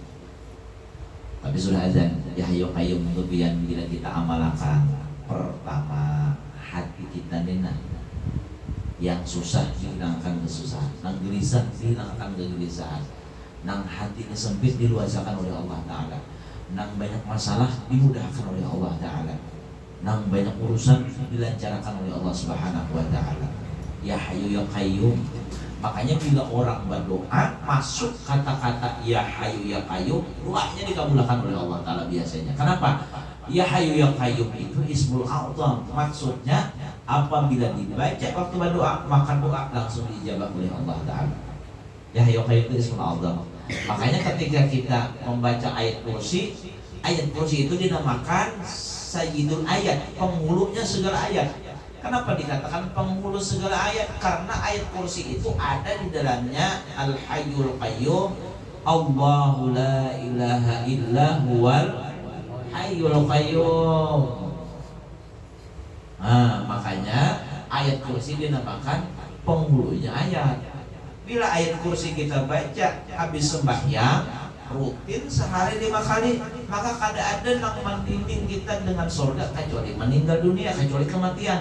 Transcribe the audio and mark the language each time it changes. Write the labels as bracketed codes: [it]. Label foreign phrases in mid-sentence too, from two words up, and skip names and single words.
[id] Tapi sudah azan [ar] Ya Hayyu Ya Qayyum [id] itu pian bila kita amalkan. [bjn] Pertama hati kita nena yang susah dihilangkan kesusahan, nang gelisah dihilangkan kegelisahan, nang hatinya sempit diluasakan oleh [ar] Allah Ta'ala, [bjn] nang banyak masalah dimudahkan oleh [ar] Allah Ta'ala, [bjn] nang banyak urusan dilancarkan oleh [ar] Allah Subhanahu Wa Ta'ala. Ya Hayyu Ya Qayyum. [id] Makanya bila orang berdoa masuk kata-kata [ar] Ya Hayyu Ya Qayyum, [id] doanya dikabulkan oleh [ar] Allah Ta'ala [id] biasanya. Kenapa? [ar] Ya Hayyu Ya Qayyum [id] itu [ar] Ismul A'zam. [id] Maksudnya apabila dibaca waktu berdoa maka doa langsung diijabah oleh [ar] Allah Ta'ala. Ya Hayyu Ya Qayyum [id] itu [ar] Ismul A'zam. [id] Makanya ketika kita membaca ayat kursi itu dinamakan [ar] Sayyidul Ayat, [id] penghulunya segala ayat. Kenapa dikatakan penghulu segala ayat? Karena ayat kursi itu ada di dalamnya [ar] Al Hayyul Qayyum, Allahu la ilaha illa huwal Hayyul Qayyum. [id] Nah, makanya ayat kursi dinamakan penghulunya ayat. Bila ayat kursi kita baca habis sembahyang rutin sehari 5 kali, maka kada ada yang membimbing kita dengan surga kecuali meninggal dunia, kecuali kematian.